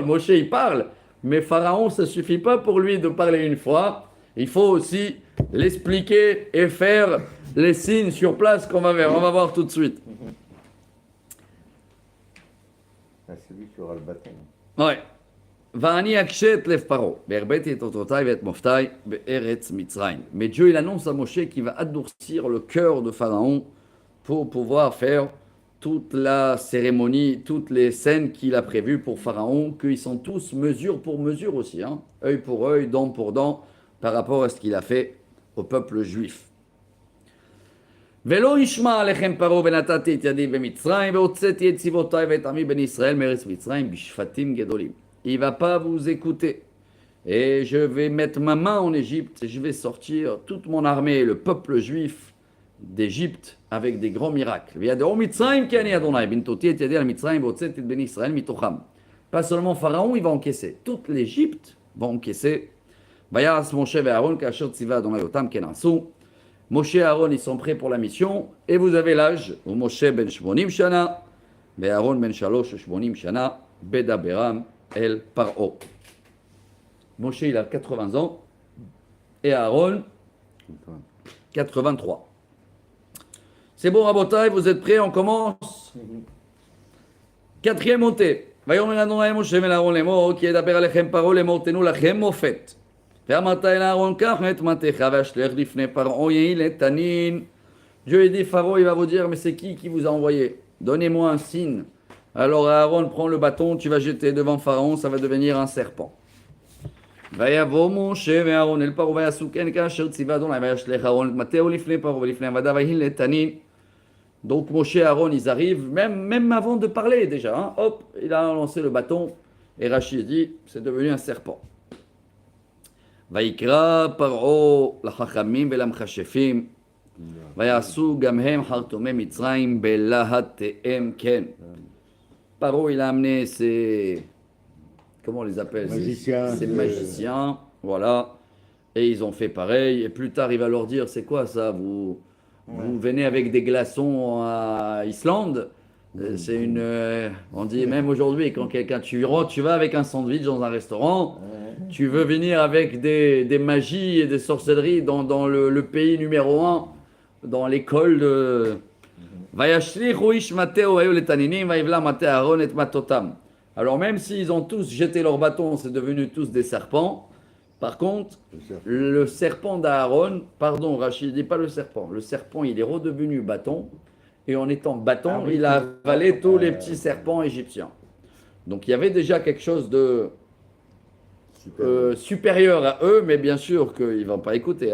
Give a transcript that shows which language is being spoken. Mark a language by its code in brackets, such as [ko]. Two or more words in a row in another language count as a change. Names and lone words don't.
[fr] Moshe, il parle, mais Pharaon, ça ne suffit pas pour lui de parler une fois. Il faut aussi l'expliquer et faire les signes sur place qu'on va voir. On va voir tout de suite. Celui qui aura le bâton. Ouais. [he] ואני אקשה את לב פרעה, והרביתי את אותותיי ואת מופתיי בארץ מצרים. [fr] Mais Dieu, il annonce à Moshe qu'il va adoucir le cœur de Pharaon pour pouvoir faire toute la cérémonie, toutes les scènes qu'il a prévues pour Pharaon, qu'ils sont tous mesure pour mesure aussi, hein, œil pour œil, dent pour dent, par rapport à ce qu'il a fait au peuple juif. [he] ולא ישמע עליכם פרעה ונתתי את ידי במצרים והוצאתי את צבאותיי ואת עמי בני ישראל מארץ מצרים בשפטים גדולים. [fr] Il va pas vous écouter. Et je vais mettre ma main en Égypte et je vais sortir toute mon armée, le peuple juif d'Égypte, avec des grands miracles. Pas seulement Pharaon, il va encaisser. Toute l'Égypte va encaisser. Moshe et Aaron, ils sont prêts pour la mission. Et vous avez l'âge où [he] משה בן שמונים שנה, [fr] et [he] אהרן בן שלוש שמונים שנה בדברם אל פרעה. [fr] Moshe, il a 80 ans et Aaron, 83. C'est bon, Rabotai, vous êtes prêts? On commence. Quatrième montée. [he] ויאמר אדוני משה אל אהרון לאמור כי ידבר עליכם פרעה לאמור תנו לכם מופת. ואמרת אל אהרון קח את מטך והשלך לפני פרעה יהי לתנין. [fr] Dieu a dit, Pharaon, il va vous dire, mais c'est qui vous a envoyé? Donnez-moi un signe. Alors Aaron prend le bâton, tu vas jeter devant Pharaon, ça va devenir un serpent. [he] ויבוא משה ואהרון אל פרעה ויעשו כן כאשר ציווה אדוני וישלך אהרון את מטהו לפני פרעה ולפני עבדיו ויהי לתנין. [fr] Donc Moshe et Aaron, ils arrivent, même avant de parler déjà, hein, hop, il a lancé le bâton et Rachid dit, c'est devenu un serpent. [he] ויקרא פרעה לחכמים ולמכשפים ויעשו גם הם חרטומי מצרים בלהטיהם כן. [fr] Paro, il a amené ses... Comment on les appelle? Magiciens. Ses magiciens, voilà. Et ils ont fait pareil. Et plus tard, il va leur dire, c'est quoi ça? Vous venez avec des glaçons à Islande? C'est une. On dit même aujourd'hui, quand quelqu'un tu rentres, tu vas avec un sandwich dans un restaurant, tu veux venir avec des magies et des sorcelleries dans le pays numéro un, dans l'école de. [he] וישליכו איש מטהו היו לתנינים ויבלע מטה אהרן את מטתם. [fr] Alors même s'ils ont tous jeté leur bâton, c'est devenu tous des serpents. Par contre, le serpent d'Aaron, pardon Rachid, dis pas le serpent il est redevenu bâton, et en étant bâton, il a avalé tous les petits serpents égyptiens. Donc il y avait déjà quelque chose de supérieur à eux, mais bien sûr qu'ils ne vont pas écouter.